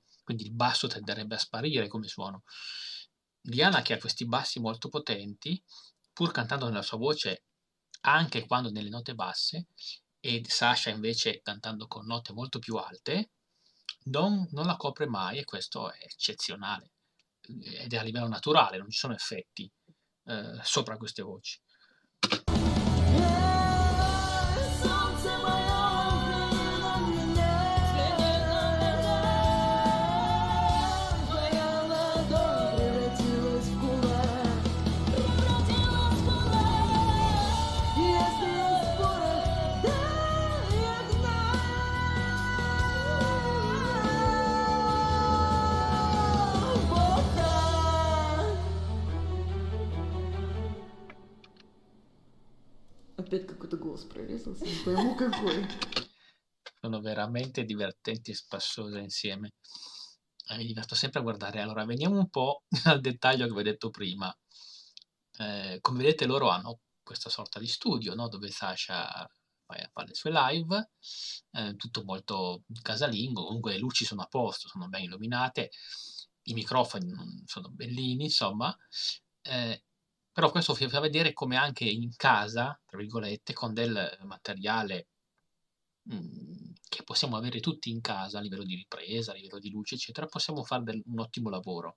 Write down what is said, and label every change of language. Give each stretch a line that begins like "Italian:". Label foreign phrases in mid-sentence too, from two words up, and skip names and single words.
Italian: Quindi il basso tenderebbe a sparire come suono. Rihanna, che ha questi bassi molto potenti, pur cantando nella sua voce anche quando nelle note basse, e Sasha invece cantando con note molto più alte, non la copre mai, e questo è eccezionale. Ed è a livello naturale, non ci sono effetti sopra queste voci.
Russian: Солнце моё, взгляни на меня, взгляни на меня. Твоя ладонь превратилась в кулак, превратилась в кулак. Если в спорах, да, я гнал. Вот так. Опять какой-то голос прорезался, не пойму какой.
Italian: Sono veramente divertenti e spassose insieme. Mi diverto sempre a guardare. Allora, veniamo un po' al dettaglio che vi ho detto prima. Come vedete loro hanno questa sorta di studio, no, dove Sasha fa le sue live, tutto molto casalingo, comunque le luci sono a posto, sono ben illuminate, i microfoni sono bellini, insomma, però questo fa vedere come anche in casa, tra virgolette, con del materiale che possiamo avere tutti in casa a livello di ripresa, a livello di luce, eccetera, possiamo fare un ottimo lavoro.